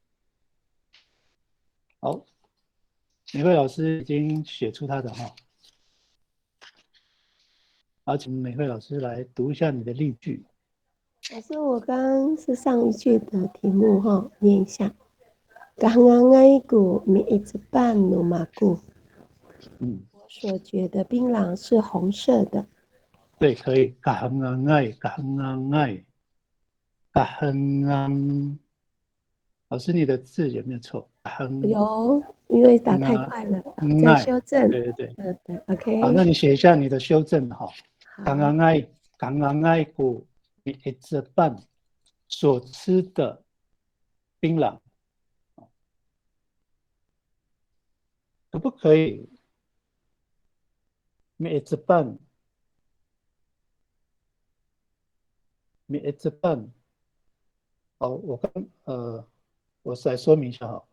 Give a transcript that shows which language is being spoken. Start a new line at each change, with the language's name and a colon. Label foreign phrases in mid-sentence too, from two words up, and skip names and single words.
Chinese: 好，美惠老师已经写出他的哈，好，请美惠老师来读一下你的例句。老师，我刚刚是上一句的题目哈，念一下。
Amis: Kahangangai mi itban no magu。
Chinese: 我所觉的槟榔是红色的。对，可以。Kahangangai。老师，你的字有没有错？有，因为打太快了，再修正。对对对。对 ，OK。好，那你写一下你的修正哈。好。
Amis: Kahangangai gu mi itban
Chinese: 所吃的槟榔。可不可以？
Amis: mi itban。
Chinese: 好，我再说明一下哈。